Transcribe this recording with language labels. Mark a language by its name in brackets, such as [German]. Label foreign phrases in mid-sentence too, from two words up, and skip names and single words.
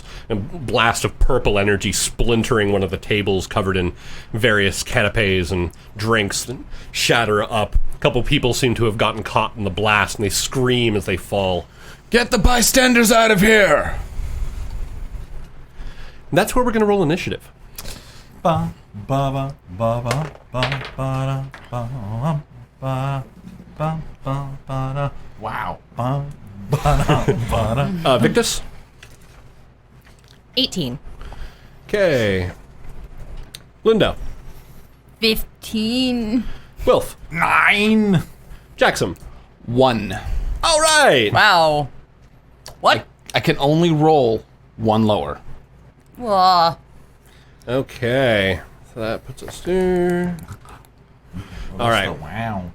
[English] A blast of purple energy splintering one of the tables covered in various canapes and drinks that shatter up. A couple people seem to have gotten caught in the blast and they scream as they fall. Get the bystanders out of here! And that's where we're going to roll initiative. Ba ba ba ba ba ba ba ba ba ba ba. Wow. Ba ba ba. Victus? 18. Okay. Lindo? 15. Wilf? 9. Jackson? 1. All right! Wow. What? I can only roll 1 lower. Okay. So that puts us there. All right. Wow.